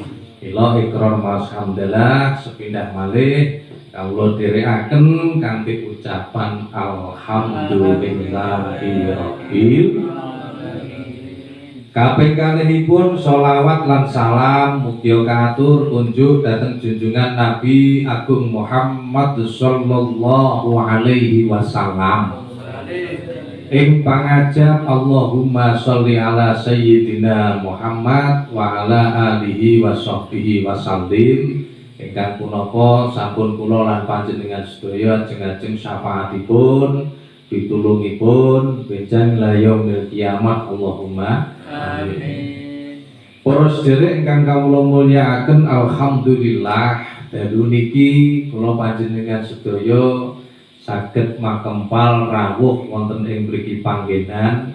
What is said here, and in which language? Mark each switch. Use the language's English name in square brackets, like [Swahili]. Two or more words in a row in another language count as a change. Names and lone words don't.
[Javanese] Ila ikrar mashamdallah sepindah malih kawula dherekaken kanthi ucapan [Arabic] الحمد لله رب [Javanese] kaping kalihipun sholawat lan salam mugi katur kunjuk dhateng junjungan Nabi Agung Muhammad [Arabic] صلى الله عليه وسلم. [Javanese] Ing pangajap [Arabic] اللهم صل على سيدنا محمد وعلى آله وصحبه وسلم. [Javanese] Ingkang punapa sampun kula lan panjenengan sedaya ajeng-ajeng syafaatipun pitulungipun benjang layong kiamat. [Arabic] اللهم آمين. [Javanese] Para sedherek ingkang kawula mulyakaken, alhamdulillah dalu niki kula panjenengan sedaya saged makempal rawuh wonten ing mriki panggenan.